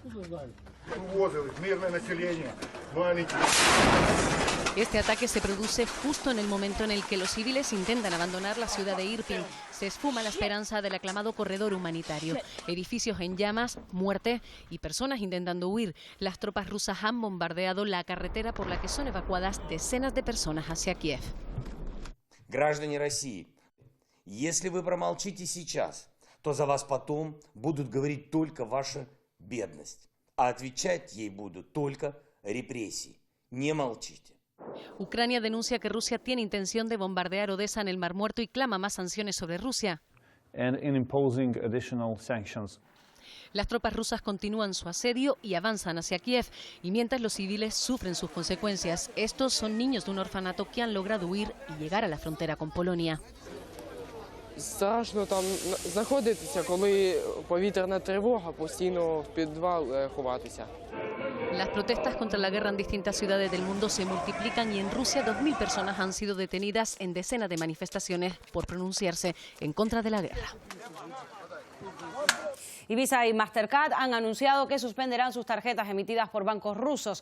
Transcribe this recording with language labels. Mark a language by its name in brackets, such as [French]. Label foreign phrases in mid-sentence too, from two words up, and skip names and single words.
[Spanish] Este ataque se produce justo en el momento en el que los civiles intentan abandonar la ciudad de Irpin. Se esfuma la esperanza del aclamado corredor humanitario. Edificios en llamas, muerte y personas intentando huir. Las tropas rusas han bombardeado la carretera por la que son evacuadas decenas de personas hacia Kiev. [Russian] Граждане России, если вы промолчите сейчас, то за вас потом будут говорить только ваша бедность, а отвечать ей будут только репрессии. Не молчите. [Spanish] Ucrania denuncia que Rusia tiene intención de bombardear Odessa en el Mar Muerto y clama más sanciones sobre Rusia. Las tropas rusas continúan su asedio y avanzan hacia Kiev, y mientras los civiles sufren sus consecuencias. Estos son niños de un orfanato que han logrado huir y llegar a la frontera con Polonia. [Ukrainian] Страшно там знаходитися, коли повітряна тривога, постійно в підвал ховатися. [Spanish] Las protestas contra la guerra en distintas ciudades del mundo se multiplican y en Rusia 2.000 personas han sido detenidas en decenas de manifestaciones por pronunciarse en contra de la guerra. Y Visa y Mastercard han anunciado que suspenderán sus tarjetas emitidas por bancos rusos.